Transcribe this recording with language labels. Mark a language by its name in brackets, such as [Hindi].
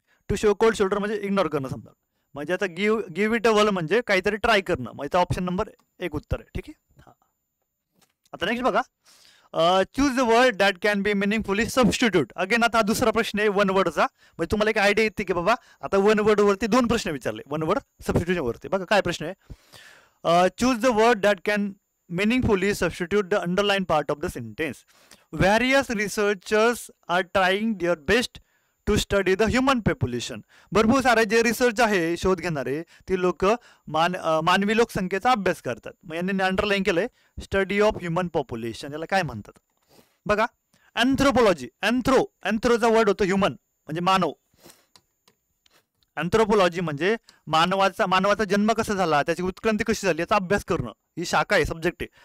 [Marathi] To show cold shoulder म्हणजे ignore करणं समजा. म्हणजे आता गिव्ह इट अ होल म्हणजे काहीतरी ट्राय करणं. म्हणजे ऑप्शन नंबर 1 उत्तर आहे. ठीक आहे. हा, आता नेक्स्ट बघा, [English] Choose the word that can be meaningfully substitute. [Marathi] Again आता हा दुसरा प्रश्न आहे वन वर्डचा. म्हणजे तुम्हाला एक आयडिया येते की बाबा आता वन वर्ड वरती 2 प्रश्न विचारले, वन वर्ड सबस्टिट्यूशन वरती. बघा काय प्रश्न आहे? [English] Choose the word that can meaningfully substitute the underlined part of the sentence. Various researchers are trying their best to study the human population. [Marathi] भरपूर सारे जे रिसर्च आहे, शोध घेणारे ती लोक मानवी लोकसंख्येचा अभ्यास करतात. मग यांनी अंडरलाईन केलंय स्टडी ऑफ ह्युमन पॉप्युलेशन. याला काय म्हणतात बघा? अँथ्रोपॉलॉजी. अँथ्रोचा वर्ड होतो ह्युमन म्हणजे मानव. अँथ्रोपॉलॉजी म्हणजे मानवाचा जन्म कसा झाला, त्याची उत्क्रांती कशी झाली याचा अभ्यास करणं, ही शाखा आहे, सब्जेक्ट आहे.